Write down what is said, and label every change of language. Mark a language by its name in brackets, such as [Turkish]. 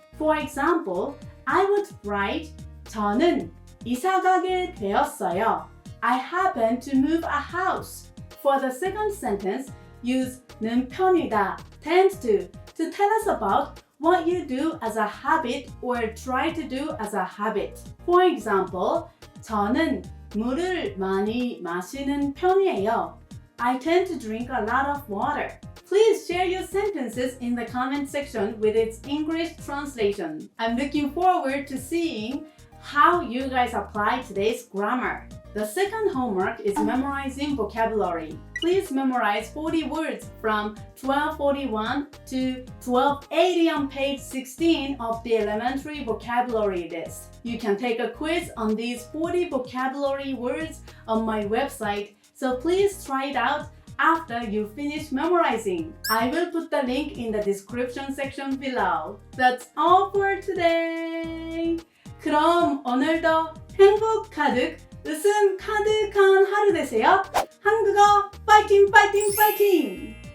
[English] For example, I would write [Korean] 저는 이사가게 되었어요. [English] I happen to move a house. For the second sentence, use 는 편이다, tend to tell us about what you do as a habit or try to do as a habit. For example, [Korean] 저는 물을 많이 마시는 편이에요. [English] I tend to drink a lot of water. Please share your sentences in the comment section with its English translation. I'm looking forward to seeing how you guys apply today's grammar. The second homework is memorizing vocabulary. Please memorize 40 words from 1241 to 1280 on page 16 of the elementary vocabulary list. You can take a quiz on these 40 vocabulary words on my website, so please try it out after you finish memorizing. I will put the link in the description section below. That's all for today. [Korean] 그럼 오늘도 행복 가득, 웃음 가득한 하루 되세요. 한국어 파이팅 파이팅 파이팅!